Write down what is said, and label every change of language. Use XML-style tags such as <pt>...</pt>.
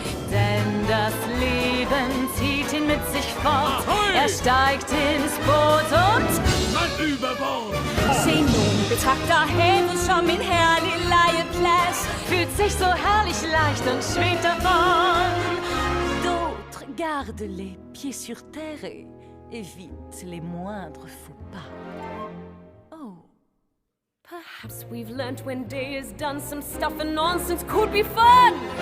<de>Denn das Leben zieht ihn mit sich fort. Ahoi! Er steigt ins Boot und Mann über Bord!</de> <da>se nogen betragter havet som en herlig legeplads.</da> <de>Fühlt sich so herrlich leicht und schwebt davon.</de> <fr>D'autres gardent les pieds sur terre et évitent les moindres faux pas.</fr> <en>Perhaps we've learnt when day is done, some stuff and nonsense could be fun.</en>